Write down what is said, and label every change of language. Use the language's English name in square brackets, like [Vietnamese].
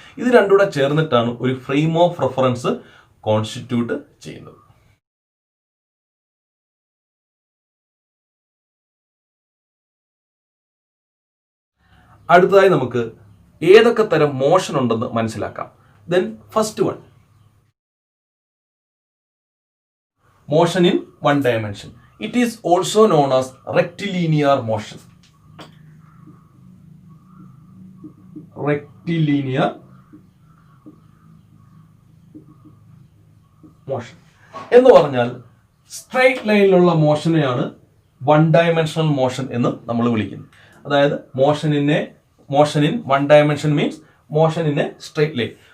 [Malayalam] ഇത് രണ്ടും കൂടെ ചേർന്നിട്ടാണ് ഒരു ഫ്രെയിം ഓഫ് റെഫറൻസ് കോൺസ്റ്റിറ്റ്യൂട്ട് ചെയ്യുന്നത്. അടുത്തതായി നമുക്ക് ഏതൊക്കെ തരം മോഷൻ ഉണ്ടെന്ന് മനസ്സിലാക്കാം. [English] Then first one, motion in one dimension. It is also known as rectilinear motion. [Malayalam] Rectilinear motion എന്ന് പറഞ്ഞാൽ സ്ട്രൈറ്റ് ലൈനിലുള്ള മോഷനെയാണ് വൺ ഡയമെൻഷണൽ മോഷൻ എന്ന് നമ്മൾ വിളിക്കുന്നത്. [English] അതായത് motion in one dimension means motion in a straight line.